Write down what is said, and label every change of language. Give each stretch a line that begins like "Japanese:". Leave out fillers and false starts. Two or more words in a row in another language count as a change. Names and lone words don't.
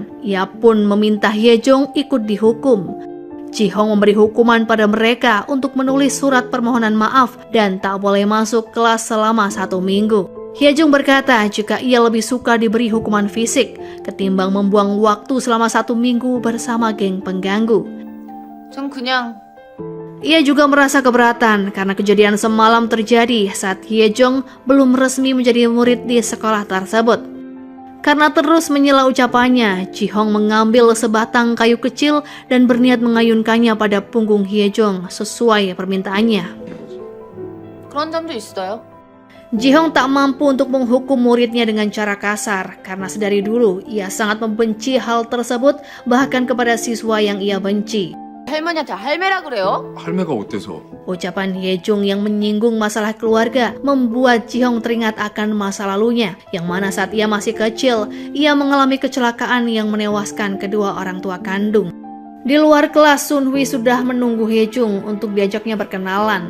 Indonesian: Ia pun meminta Ye Jung ikut dihukum. Ji Hong memberi hukuman pada mereka untuk menulis surat permohonan maaf dan tak boleh masuk kelas selama 1 minggu. Ye Jung berkata jika ia lebih suka diberi hukuman fisik ketimbang membuang waktu selama 1 minggu bersama geng pengganggu.
Korean: 전 그냥
Indonesian: Ia juga merasa keberatan karena kejadian semalam terjadi saat Ye Jong belum resmi menjadi murid di sekolah tersebut. Karena terus menyela ucapannya, Ji Hong mengambil sebatang kayu kecil dan berniat mengayunkannya pada punggung Ye Jong sesuai permintaannya.
Korean: 그런 점도 있어요.
Indonesian: Ji Hong tak mampu untuk menghukum muridnya dengan cara kasar karena sedari dulu ia sangat membenci hal tersebut bahkan kepada siswa yang ia benci.
Korean: 할머니한테 할매라 그래요? 할매가 어때서?
Indonesian: Ucapan Ye Jung yang menyinggung masalah keluarga membuat Ji Hong teringat akan masa lalunya, yang mana saat ia masih kecil, ia mengalami kecelakaan yang menewaskan kedua orang tua kandung. Di luar kelas, Sun Hui sudah menunggu Ye Jung untuk diajaknya berkenalan.